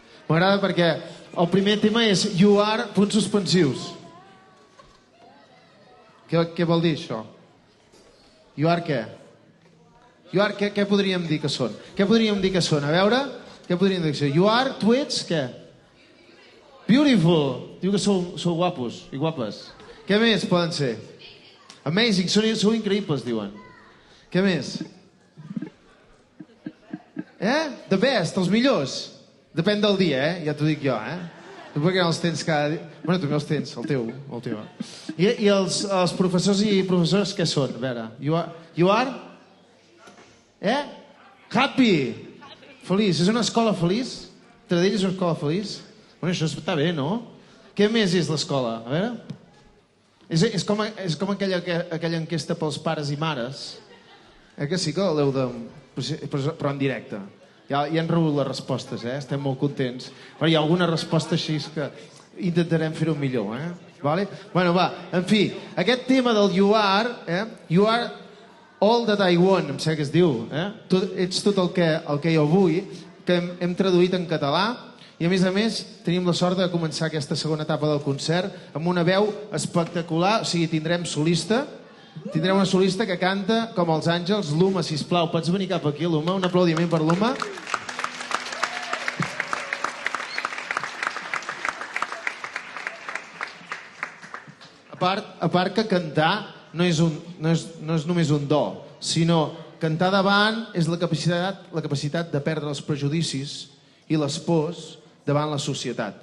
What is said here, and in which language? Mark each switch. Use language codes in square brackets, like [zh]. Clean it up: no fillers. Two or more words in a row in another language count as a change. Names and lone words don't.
[ca] M'agrada perquè el primer tema és [en] you are, [ca] punts suspensius. Què vol dir això? [en] You are [ca] què? [en] You are [ca] què podríem dir que són? Què podríem dir que són? A veure, què podríem dir que són? [en] You are, [ca] tu ets, què? Beautiful. Diu que sou guapos i guapes. Què més poden ser? Amazing, sou increïbles, diuen. Què més? [en] The best, [ca] els millors. Depèn del dia, ja t'ho dic jo, Tu perquè no els tens cada dia... Bueno, tu no els tens, el teu. I els professors i professores què són? A veure, [en] you are? Happy. [ca] Feliç. És una escola feliç? Tradell és una escola feliç? Bueno, això està bé, no? Què més és l'escola? A veure... És com aquella enquesta pels pares i mares. Que sí que l'heu de... Però en directe. Ja han rebut les respostes, Estem molt contents. Però hi ha alguna resposta així que intentarem fer-ho millor, Vale? Bueno, va, en fi, aquest tema del [en] you are all that I want, [ca] em sembla que es diu, Ets tot el que jo vull, que hem traduït en català. I a més, tenim la sort de començar aquesta segona etapa del concert amb una veu espectacular, o sigui, tindrem una solista que canta com els àngels. Luma, sisplau, pots venir cap aquí, Luma? Un aplaudiment per Luma. A part que cantar no és només un do, sinó cantar davant és la capacitat de perdre els prejudicis i les pors davant la societat.